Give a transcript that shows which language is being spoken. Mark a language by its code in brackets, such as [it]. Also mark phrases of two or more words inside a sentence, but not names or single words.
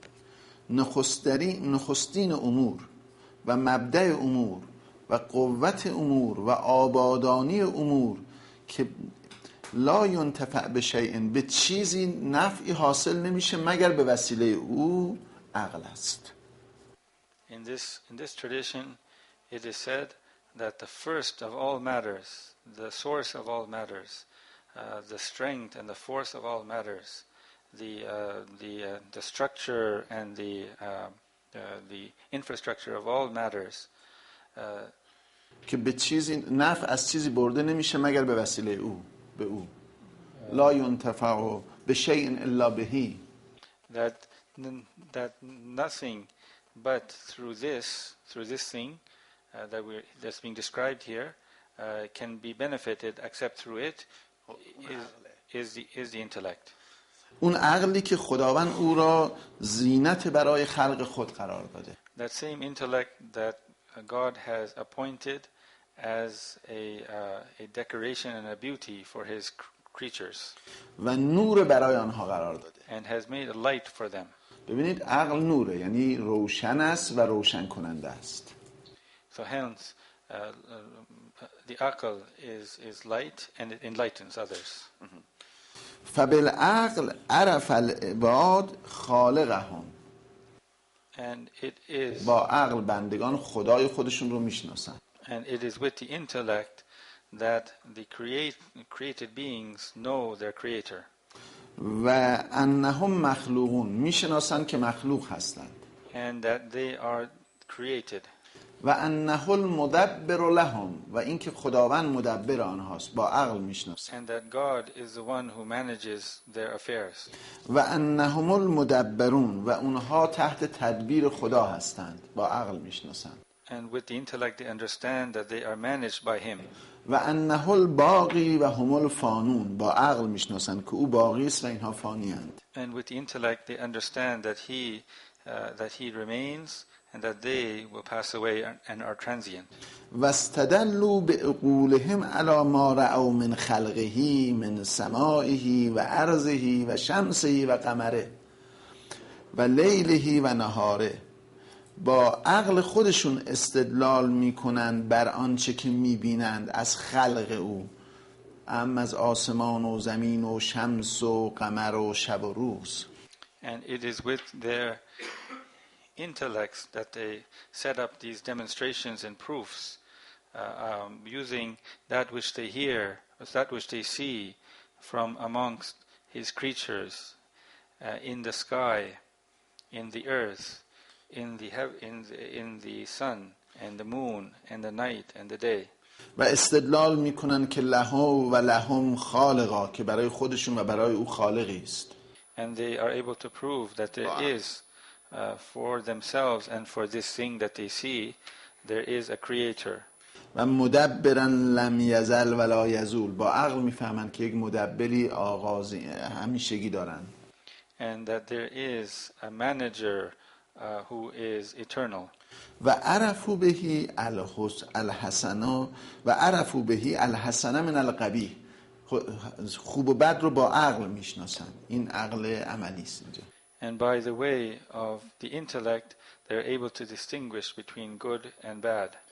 [fa] نخستین امور و مبدأ امور و قوت امور و آبادانی امور که [ar] لا ينتفع بشیء، [fa] به چیزی نفعی حاصل نمیشه مگر به وسیله او عقل است. [en] In this tradition it is said that the first of all matters, the source of all matters, the strength and the force of all matters, the structure and the infrastructure of all matters, [fa] که به چیزی نفع از چیزی برده نمیشه مگر به وسیله او، [ar] لا ينتفع بشيء الا به. [en] that that nothing but through this thing that's being described here can be benefited except through it is the intellect. [fa] اون عقلی که خداوند او را زینت برای خلق خود قرار داده. [en] That same intellect that God has appointed as a decoration and a beauty for his creatures. [fa] و نور برای آنها قرار داده. [en] And has made a light for them. [fa] ببینید عقل نوره، یعنی روشن است و روشن کننده است. [en] So hence the aql is light and it enlightens others. [ar] فبالعقل عرف العباد خالقهم. [en] And it is [fa] با عقل بندگان خدای خودشون رو میشناسن. [en] And it is with the intellect that the created beings know their creator. [ar] و انهم مخلوقون، [fa] میشناسن که مخلوق هستند. [en] And that they are created. [ar] و انه المدبر لهم، [fa] و اینکه خداوند مدبر آنهاست، با عقل میشناسن. [en] And that God is the one who manages their affairs. [ar] و انهم المدبرون، [fa] و اونها تحت تدبیر خدا هستند، با عقل میشناسن. [en] And with the intellect they understand that they are managed by him. [ar] و انه الباقی و هم الفانون، [fa] با عقل میشناسن که او باقی است و اینها فانی اند. [en] And with the intellect they understand that he remains and that they will pass away and are transient. [ar] و استدلوا بعقولهم علی ما رأوا من خلقه من سمائه و ارضه و شمسه و قمره و لیله و نهاره. [fa] با عقل خودشون استدلال میکنند بر آنچه که میبینند از خلق او، از آسمان و زمین و شمس و قمر و شب و روز. [en] And it is with their intellects that they set up these demonstrations and proofs using that which they hear, that which they see from amongst his creatures in the sky, in the earth, in the sun and the moon and the night and the day. [fa] و استدلال میکنن که [ar] له و لهم خالقا، [fa] که برای خودشون و برای او خالقی است. [en] And they are able to prove that there is for themselves and for this thing that they see, there is a creator. [ar] و مدبرا لم یزل ولا یزول، [fa] با عقل میفهمن که یک مدبری آغازی همیشگی دارن. [en] And that there is a manager who is eternal. [ar] و عرفوا بهی الحسنا و عرفوا بهی الحسن من القبیح، [fa] خوب و بد رو با عقل میشناسن. این عقل عملی است اینجا. [en] And by the way of the intellect they are able to distinguish between good and bad.